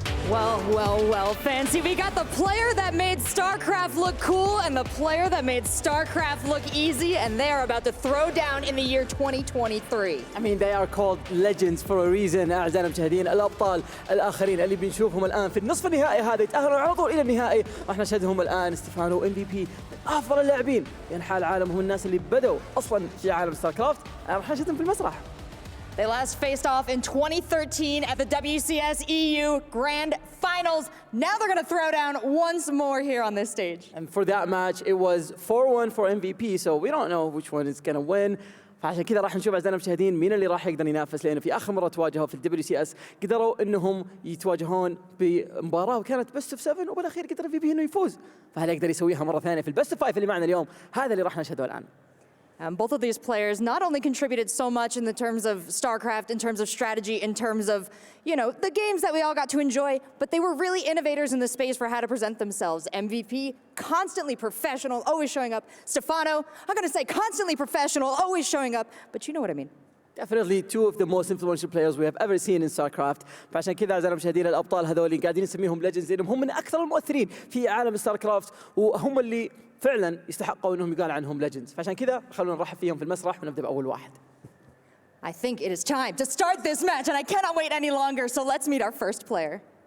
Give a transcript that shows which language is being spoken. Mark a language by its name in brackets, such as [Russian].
[English] Well, Fancy. We got the player that made StarCraft look cool and the player that made StarCraft look easy, and they are about to throw down in the year 2023. I mean, they are called legends for a reason. [Arabic] أعزائنا المشاهدين، الأبطال الآخرين اللي بنشوفهم الآن في النصف النهائي هذا يتأهلون على طول إلى النهائي. راح نشهدهم الآن ستيفانو MVP من أفضل اللاعبين ينحى العالم، هم الناس اللي بدوا أصلاً في عالم ستاركرافت. راح نشهدهم في المسرح. [English] They last faced off in 2013 at the WCS EU Grand Finals. Now they're going to throw down once more here on this stage. And for that match, it was 4-1 for MVP, so we don't know which one is going to win. [Arabic] فعشان كذا راح نشوف أعزائنا المشاهدين مين اللي راح يقدر ينافس، لأنه في آخر مرة تواجهوا في WCS قدروا إنهم يتواجهون بمباراة وكانت best of 7 وبالأخير قدر MVP إنه يفوز. فهل يقدر يسويها مرة ثانية في البست اوف 5 اللي معنا اليوم؟ هذا اللي راح نشهده الآن. [English] Both of these players not only contributed so much in the terms of StarCraft, in terms of strategy, in terms of, you know, the games that we all got to enjoy, but they were really innovators in the space for how to present themselves. MVP, constantly professional, always showing up. Stephano, I'm going to say constantly professional, always showing up, but you know what I mean. Definitely two of the most influential players we have ever seen in StarCraft. [Arabic] فعشان كذا أعزائنا المشاهدين الأبطال هذول قاعدين نسميهم legends لأنهم هم من أكثر المؤثرين في عالم StarCraft وهم اللي فعلا يستحقوا انهم يقال عنهم legends. فعشان كذا خلونا نرحب فيهم في المسرح ونبدأ بأول واحد. [English] I think it is time to start this match and I cannot wait any longer, so let's meet our first player.